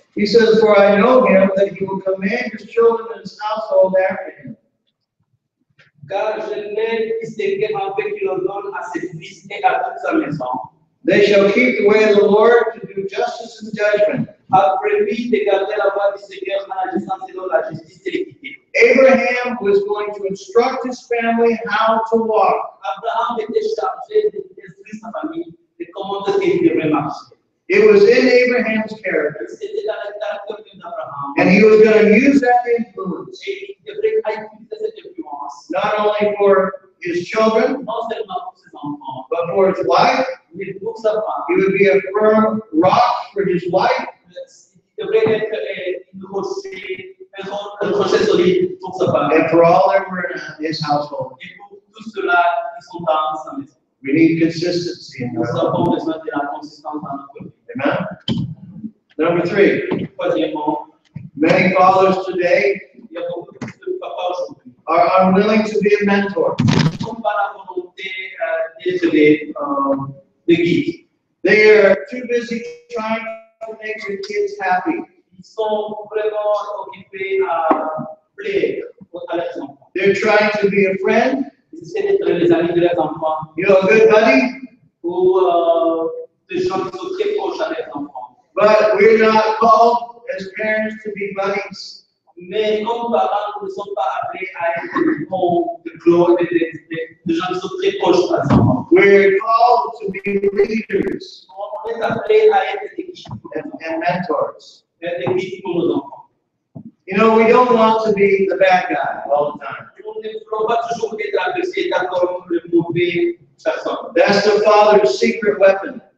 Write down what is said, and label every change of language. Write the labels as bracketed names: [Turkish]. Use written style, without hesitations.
[English] He says, "For I know him that he will command his children and his household after him. [French] Car je l'ai distingué avec qu'il ordonne à ses fils et à toute sa maison. [English] They shall keep the way of the Lord to do justice and judgment." [French] Après lui, de garder la voie du Seigneur en agissant selon la justice et l'équité. [English] Abraham was going to instruct his family how to walk. [French] Abraham était chargé d'instruire sa famille de comment est-ce qu'il devrait marcher. [English] It was in Abraham's character, [French] C'était dans le caractère d'Abraham. [English] and he was going to use that influence [French] Et il devrait utiliser cette influence, [English] not only for his children, [French] non seulement pour ses enfants, [English] but for his wife. [French] mais pour sa femme. [English] He would be a firm rock for his wife, [French] Il devrait être un rocher solide pour sa femme. [English] and for all that were in his household. [French] Et pour tous ceux-là qui sont dans sa maison. [English] We need consistency in [French] Nous [English] our life. [French] avons besoin de la consistance dans notre vie. [English] Amen. Number 3, [French] Troisièmement, [English] many fathers today [French] il y a beaucoup de papas aujourd'hui. [English] are unwilling to be a mentor. [French] Ils ne sont pas la volonté d'être des guides. [English] They are too busy trying to make their kids happy. [French] Ils sont vraiment occupés à plaire à leurs enfants. [English] They're trying to be a friend, [French] Ils essaient d'être les amis de leurs enfants [English] you know, a good buddy, [French] ou des gens qui sont très proches à leurs enfants. [English] but we're not called as parents to be buddies. [French] Mais comme parents, nous ne sommes pas appelés à être des bons, des gens qui sont très proches à leurs enfants. [English] We're called to be leaders [French] On est appelés à être des guides, [English] and mentors. [French] des guides pour nos enfants. [English] You know, we don't want to be the bad guy all the time. [French] On ne peut pas toujours être apprécié comme le mauvais personne. [English] That's the father's secret weapon.